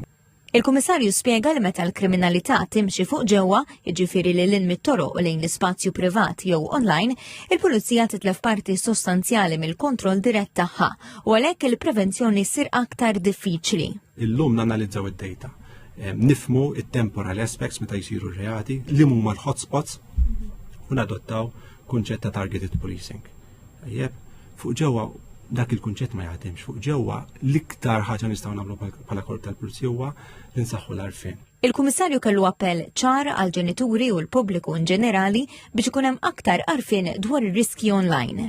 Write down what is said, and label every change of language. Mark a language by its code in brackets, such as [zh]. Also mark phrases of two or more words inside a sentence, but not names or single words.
[mt] Il-Kummissarju spjega li meta l-kriminalità timxi fuq ġewwa, jiġifieri lil hinn mit-toroq lejn l-ispazju privat jew online, il-Pulizija titlef parti sostanzjali mill-kontroll dirett tagħha u għalhekk il-prevenzjoni ssir aktar diffiċli. Illum nanalizzaw id-data, nifhmu it- [en] temporal aspects [mt] meta jsiru r-reati, li huma l-hotspots u nadottaw kunċett ta' [en] targeted policing. [mt] Fuq ġewwa dak il-kunċett ma jaħdimx fuq ġewwa l-iktar ħaġa nistgħu nagħmlu bħala korp tal-Pulizija huwa li nsaħħu l-għarfien. Il-Kummissarju kellu appell ċar għal ġenituri u l-pubbliku in ġenerali biex ikun hemm aktar għarfien dwar ir-riski online.